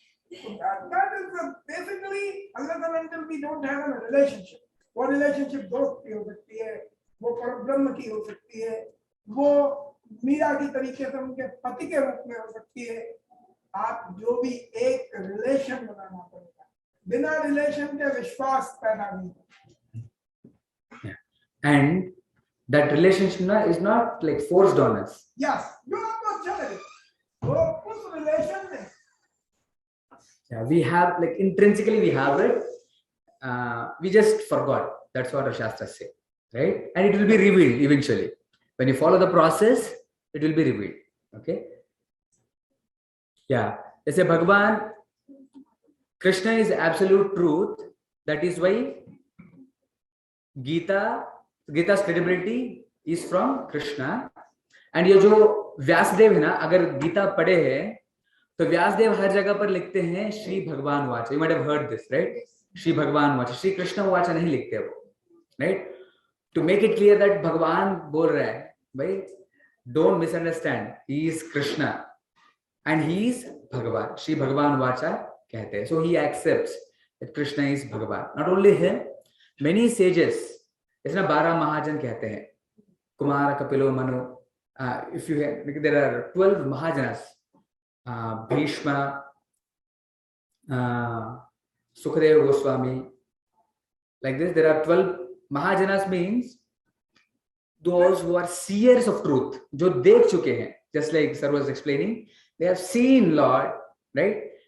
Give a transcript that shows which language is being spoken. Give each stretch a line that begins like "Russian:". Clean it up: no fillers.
English: That is basically, unless and until we don't have a relationship,
Hindi: वो relationship दोस्त की हो सकती है, वो परब्रह्म की हो सकती है, वो मीरा की तरीके से उनके पति के रूप में हो सकती है। आप जो भी एक रिलेशन बनाना पड़ेगा, बिना रिलेशन के विश्वास पैदा नहीं होता।
English: And that relationship is not like forced on us.
Hindi: Yes, जो आपको अच्छा लगे वो उस रिलेशन में,
English: Yeah, we have, like intrinsically we have it. We just forgot. That's what our Shastras say, right? And it will be revealed eventually. When you follow the process, it will be revealed. Okay? Yeah.
Hindi: जैसे भगवान
English: Krishna is absolute truth. That is why Gita's credibility is from Krishna.
Hindi: And ये जो व्यासदेव है ना, अगर गीता पढ़े हैं तो व्यासदेव हर जगह पर लिखते हैं श्री भगवान वाचा।
English: You might have heard this, right?
Hindi: Shri भगवान वाचा, श्री कृष्ण वाचा नहीं लिखते वो, right?
English: To make it clear that
Hindi: भगवान बोल रहा है, भाई
English: don't misunderstand, he is Krishna and he is Bhagavan,
Hindi: श्री भगवान वाचा कहते हैं।
English: So he accepts that Krishna is Bhagavan. Not only him, many sages,
Hindi: इसमें 12 महाजन कहते हैं, Kumar, कपिलो, Manu.
English: If you have, there are 12 Mahajanas, Bhishma, Sukadeva Goswami, like this. There are 12 Mahajanas, means those who are seers of truth,
Hindi: जो देख चुके हैं,
English: just like Sir was explaining, they have seen Lord, right?